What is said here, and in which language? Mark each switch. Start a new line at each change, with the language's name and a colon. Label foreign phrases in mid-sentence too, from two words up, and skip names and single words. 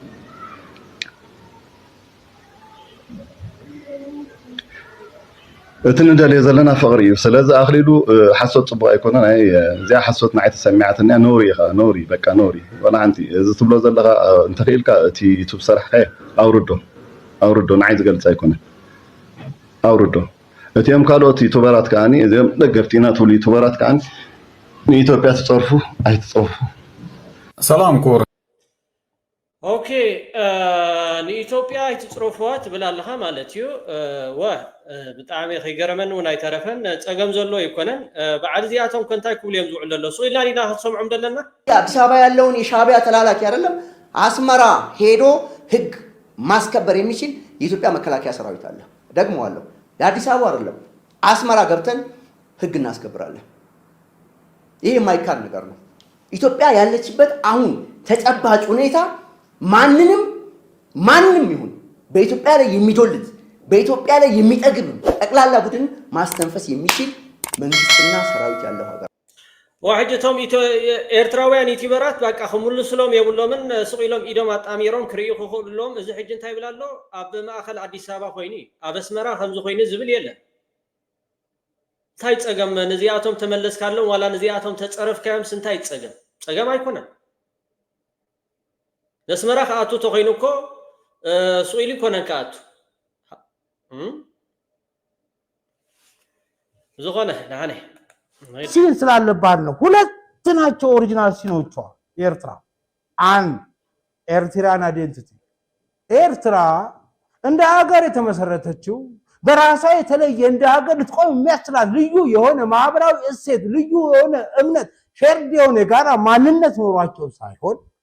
Tigrinya: እቲ ንደልዮ ዘለና ፍቕሪ እዩ ስለዚ ኣኽሊሉ ሓሶት ጽቡቕ ኣይኮነን ኣይ እዚኣ ሓሶት ንዓይ ተሰሚዓትኒ ኖሪ ኢኻ ኖሪ በቃ ኖሪ ወላ ሓንቲ እዚ ትብሎ ዘለኻ እንተኽኢልካ እቲ ዩቱብ ሰራሕካየ ኣውርዶ ንዓይ ዝገልጽ ኣይኮነን ኣውርዶ እቲኦም ካልኦት ዩቱበራት ከዓኒ እዚኦም ደገፍቲና ትብሉ ዩቱበራት ከዓኒ ንኢትዮጵያ ትጸርፉ ኣይትጸርፉ ሰላም ኮር ኦኬ ንኢትዮጵያ ኣይትጽርፉዋ ትብል ኣለኻ ማለት እዩ ብጣዕሚ ከይገረመን እውን ኣይተረፈን ፀገም ዘሎ ይኮነን በዓል እዚኣቶም ከንታይ ክብሉ እዮም ዝውዕሉ ዘሎ ሶ ኢልና ክትሰምዖም ደለና
Amharic: አዲስ አበባ ያለውን የሻዕቢያ ተላላኪ አይደለም አስመራ ሄዶ ህግ ማስከበር የሚችል የኢትዮጵያ መከላከያ ሰራዊት አለ ደግሞዋለሁ ለአዲስ አበባ አይደለም አስመራ ገብተን ህግ እናስከብራለን ይሄ የማይካድ ነገር ነው ኢትዮጵያ ያለችበት አሁን ተጨባጭ ሁኔታ ማንንም ይሁን በኢትዮጵያ ላይ የሚዶልት በኢትዮጵያ ላይ የሚጠግብ ጠቅላላ ቡድን ማስተንፈስ የሚችል መንግስትና ሰራዊት ያለው ሀገር
Tigrinya: ዋሕጅቶም ኤርትራውያን ዩቲዩበራት በቃ ክምልስሎም የብሎምን ስቂሎም ኢዶም አጣሚሮም ክርእዩ ክኽእሉሎም እዚ ሕጂ እንታይ ይብል ኣሎ ኣብ ማእኸል አዲስ አበባ ኮይኑ ኣብ ኣስመራ ከምዚ ኮይኑ ዝብል የለን እንታይ ፀገም ነዚኣቶም ተመለስካሎም ዋላ ነዚኣቶም ተፀረፍካዮም ስንታይ ፀገም ኣይኮነን ነስመራ ከኣቱ ተኮይኑ እኮ ስቂሉ ይኮነን ከኣቱ ዝኾነ ናኔ
Amharic: ሲን ስላለባት ነው ሁለት ናቸው ኦሪጂናል ሲኖቿ ኤርትራ አንድ ኤርትራን አይደንቲቲ ኤርትራ እንደ ሀገር የተመሰረተችው በራሷ የተለየ እንደ ሀገር ልትቆም የሚያስችላት ልዩ የሆነ ማህበራዊ እሴት ልዩ የሆነ እምነት ሼርድ የሆነ ጋራ ማንነት ኖሯቸው ሳይሆን